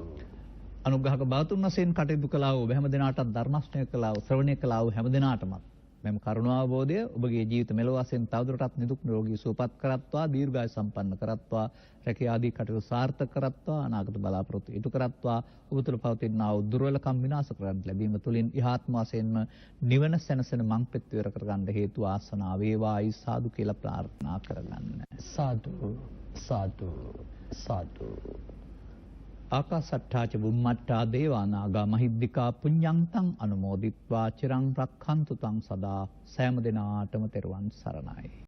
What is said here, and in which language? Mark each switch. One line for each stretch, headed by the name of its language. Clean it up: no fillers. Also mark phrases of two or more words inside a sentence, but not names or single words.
Sinhala: අනුග්‍රහක බාතුන් වශයෙන් කටයුතු කළා වූ හැම දිනාටත් ධර්මශ්‍රවණය කළා වූ ශ්‍රවණය කළා වූ හැම දිනාටම මෙම කරුණාවබෝධය ඔබගේ ජීවිත මෙලොව වශයෙන් තවදුරටත් නිදුක් නිරෝගී සුවපත් කරත්වා දීර්ඝායු සම්පන්න කරත්වා රැකියා ආදී කටයුතු සාර්ථක කරත්වා අනාගත බලාපොරොත්තු ඉටු කරත්වා ඔබ තුළ පවතිනා වූ දුර්වලකම් විනාශ කරගන්න ලැබීම තුළින් ඉහාත්ම වශයෙන්ම නිවන සැනසෙන මං පෙත් විවර කරගන්න හේතු ආසනාව වේවායි සාදු කියලා ප්‍රාර්ථනා කරගන්න. සාදු සාදු සාදු.
Pali: ආකාසට්ඨා ච බුම්මට්ඨා දේවානාගා මහිද්దికා පුඤ්ඤන්තං අනුමෝදිත්වා චිරං රක්ඛන්තු තං සදා
Sinhala: සෑම දිනාටම තෙරුවන් සරණයි.